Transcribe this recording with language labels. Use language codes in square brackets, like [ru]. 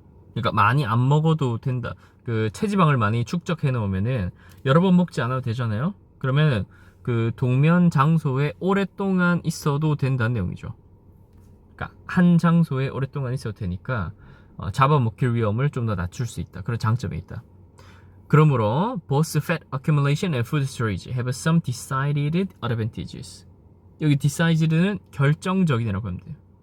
[ko] 그러니까 많이 안 먹어도 된다. 그 체지방을 많이 축적해 놓으면은 여러 번 먹지 않아도 되잖아요. 그러면 그 동면 장소에 오랫동안 있어도 된다는 내용이죠. 그러니까 한 장소에 오랫동안 있어도 되니까 잡아먹힐 위험을 좀 더 낮출 수 있다. 그런 장점이 있다. 그러므로 [en] both fat accumulation and food storage have some decided advantages. [ko] 여기 decided는 결정적인이라고 하면 돼요.